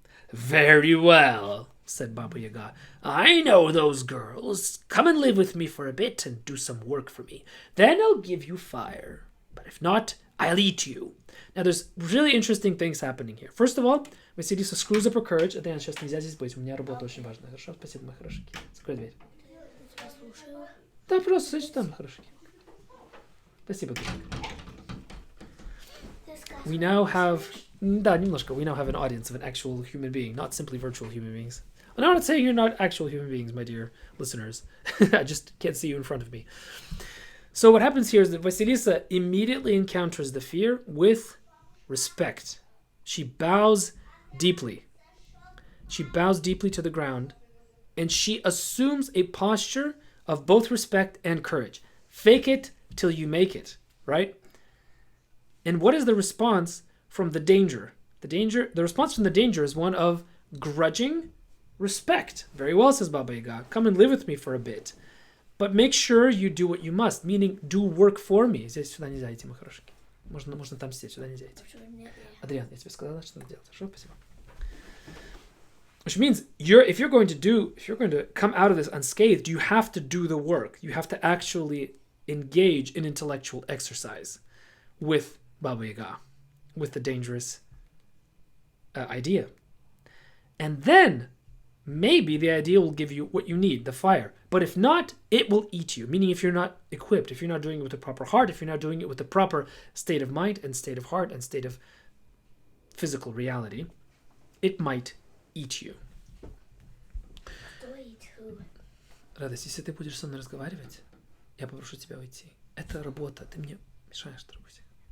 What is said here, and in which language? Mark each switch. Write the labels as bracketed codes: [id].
[en] "Very well," said Baba Yaga. "I know those girls. Come and live with me for a bit and do some work for me. Then I'll give you fire. But if not, I'll eat you." Now there's really interesting things happening here. First of all, Василиса screws up her courage. [ru] Это я сейчас нельзя здесь быть. У меня работа очень важная. Хорошо? Спасибо, мои хорошие. Закрой дверь. Да, просто сидишь там, хорошо. Спасибо. [en] We now have... [ru] Да, немножко. [en] We now have an audience of an actual human being, not simply virtual human beings. And I'm not saying you're not actual human beings, my dear listeners. I just can't see you in front of me. So what happens here is that Vasilisa immediately encounters the fear with respect. She bows deeply. She bows deeply to the ground, and she assumes a posture of both respect and courage. Fake it till you make it, right? And what is the response from the danger? The response from the danger is one of grudging respect. Very well, says Baba Yaga. Come and live with me for a bit. But make sure you do what you must, meaning do work for me. [ru] Здесь сюда нельзя идти, мой хороший. Можно там сидеть, сюда нельзя идти. Адриан, я тебе сказала, что надо делать. Хорошо, спасибо. [en] Which means if you're going to come out of this unscathed, you have to do the work. You have to actually engage in intellectual exercise with Baba Yaga, with the dangerous idea. And then maybe the idea will give you what you need, the fire. But if not, it will eat you. Meaning if you're not equipped, if you're not doing it with the proper heart, if you're not doing it with the proper state of mind and state of heart and state of physical reality, it might eat you. [ru] Радость, если ты будешь со мной разговаривать, я попрошу тебя уйти. Это работа, ты мне мешаешь, дорогуся.